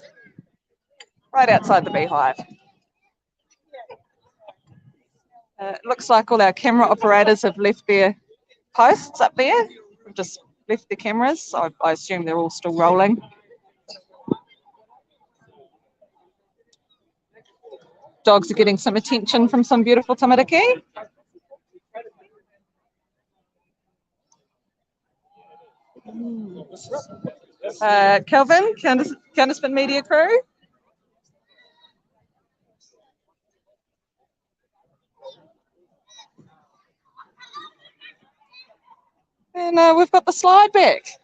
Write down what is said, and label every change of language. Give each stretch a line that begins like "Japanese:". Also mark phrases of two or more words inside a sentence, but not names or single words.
English: Right outside the beehive. It looks like all our camera operators have left their posts up there. We've just left the cameras, so I assume they're all still rolling. Dogs are getting some attention from some beautiful tamariki. Kelvin, Counterspin Media crew. And we've got the slide back.